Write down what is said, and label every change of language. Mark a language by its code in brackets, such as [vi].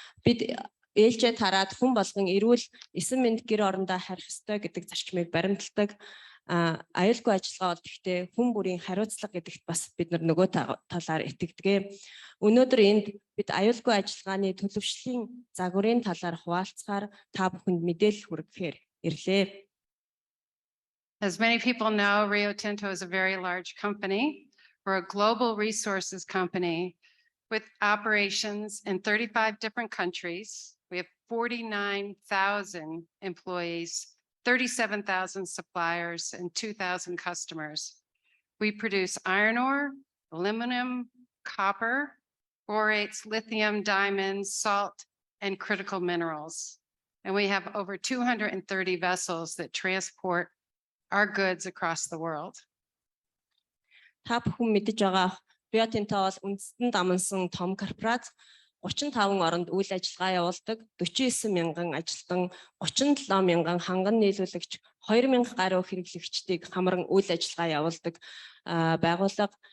[mn] Бид ээлжээ тараад хүн болгон эрүүл эсэн мэнд гэр орондоо харих ёстой гэдэг зарчмыг баримталдаг. Аюулгүй ажиллагаа бол гэхдээ хүн бүрийн хариуцлага гэдэгт бас бид нөгөө талаар итгэдэг. Өнөөдөр энд бид аюулгүй ажиллагааны төлөвшлийн загварын талаар хуваалцахаар та бүхэнд мэдээлэл хүргэхээр ирлээ. [en] As many people know, Rio Tinto is a very large company. We're a global resources company with operations in 35 different countries. We have 49,000 employees, 37,000 suppliers, and 2,000 customers. We produce iron ore, aluminum, copper, borates, lithium, diamonds, salt, and critical minerals. And we have over 230 vessels that transport our goods across the world. [mn] Та бүхэн мэдэж байгаа Rio Tinto бол үндэстэн дамнсан том корпорац 35 оронд үйл ажиллагаа явуулдаг, 49 мянган ажилтан, 37 мянган ханган нийлүүлэгч, 2000 гаруй хэрэглэгчдийг хамран үйл ажиллагаа явуулдаг байгууллага.